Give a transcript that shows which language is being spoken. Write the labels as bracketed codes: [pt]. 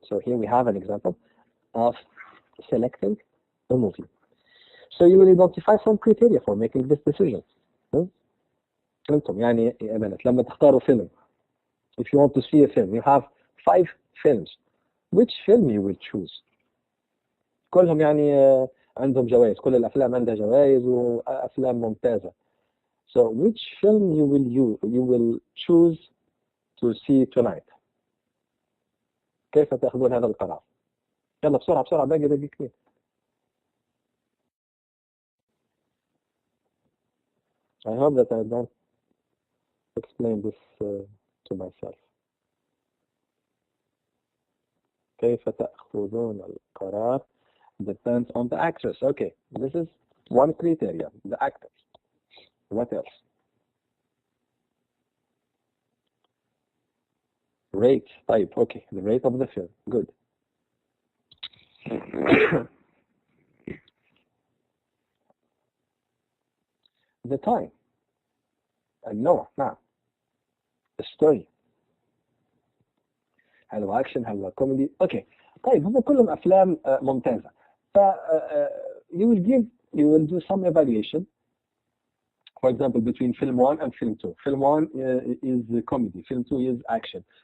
[en] So here we have an example of selecting a movie. So you will identify some criteria for making this decision. [ar] يعني يا بنات لما تختاروا فيلم, [en] if you want to see a film, you have 5 films. Which film you will choose? [ar] كلهم يعني عندهم جوائز, كل الأفلام عندها جوائز وأفلام ممتازة. [en] So which film you will choose to see tonight? [ar] كيف تأخذون هذا القرار؟ يلا بسرعة باقي دقيقتين. [en] I hope that I don't explain this to myself. [ar] كيف تأخذون القرار [en] depends on the actors. Okay, this is one criteria, the actors. What else? Rate type. Okay, the rate of the film. Good. The time. النوع. نعم. The story. [ar] هل هو أكشن هل هو كوميدي؟ أوكي. طيب هم كلهم أفلام ممتازة. [en] ف you will do some evaluation. For example, between film 1 and film 2. Film 1 is comedy. Film 2 is action.